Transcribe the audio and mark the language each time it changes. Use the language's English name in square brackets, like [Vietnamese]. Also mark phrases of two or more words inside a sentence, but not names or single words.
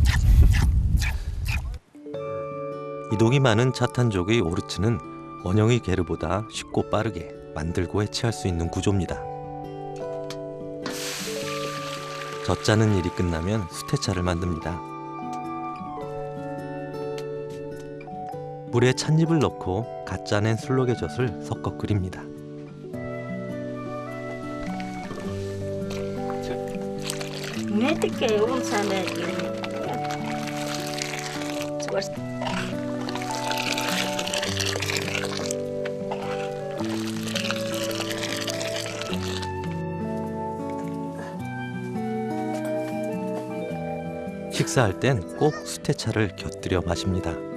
[Korean] 이동이 많은 차탄족의 오르츠는 원형의 게르보다 쉽고 빠르게 만들고 해체할 수 있는 구조입니다. 젖짜는 일이 끝나면 수태차를 만듭니다. 물에 찻잎을 넣고 갓 짜낸 술록의 젖을 섞어 끓입니다. [Mongolian] Мэдээ уун сайн байдаг. Зүгээр. [Korean] 식사할 땐 꼭 수태차를 곁들여 마십니다.